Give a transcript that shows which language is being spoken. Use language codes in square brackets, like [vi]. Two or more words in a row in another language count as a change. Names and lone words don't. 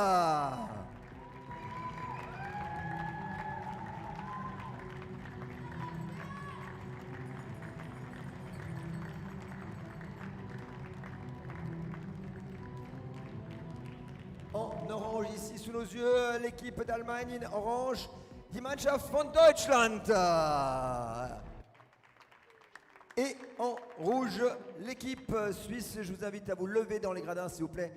[fr] En orange ici sous nos yeux, l'équipe d'Allemagne [de] in orange, die Mannschaft von Deutschland. [fr] Et en rouge, l'équipe suisse. Je vous invite à vous lever dans les gradins s'il vous plaît.